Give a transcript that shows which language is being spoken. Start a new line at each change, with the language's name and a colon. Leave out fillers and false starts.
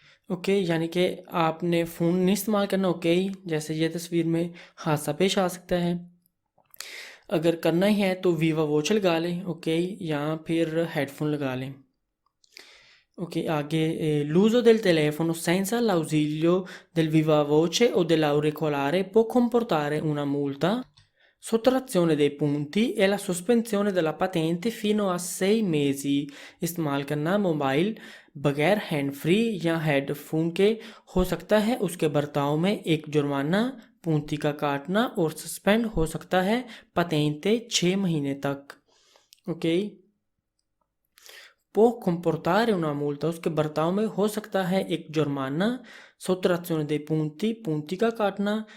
Hindi: Okay यानी कि आपने फ़ोन नहीं इस्तेमाल करना। ओके जैसे ये तस्वीर में हादसा पेश आ सकता है। अगर करना ही है तो वीवा वॉच लगा लें। ओके या फिर हेडफोन लगा लें।
Italian: Ok, anche l'uso del telefono senza l'ausilio del viva voce o dell'auricolare può comportare una multa, sottrazione dei punti e la sospensione della patente fino a 6 mesi।
Hindi: इस्तेमाल करना mobile बगैर hand free या headphone के हो सकता है उसके बर्ताव में एक जुर्माना, पूंती का काटना और सस्पेंड हो सकता है patente 6 महीने तक। Okay
Italian: può comportare una multa
Hindi: उसके बर्ताव में हो सकता है एक जुर्माना,
Italian: sottrazione dei punti
Hindi: punti का काटना।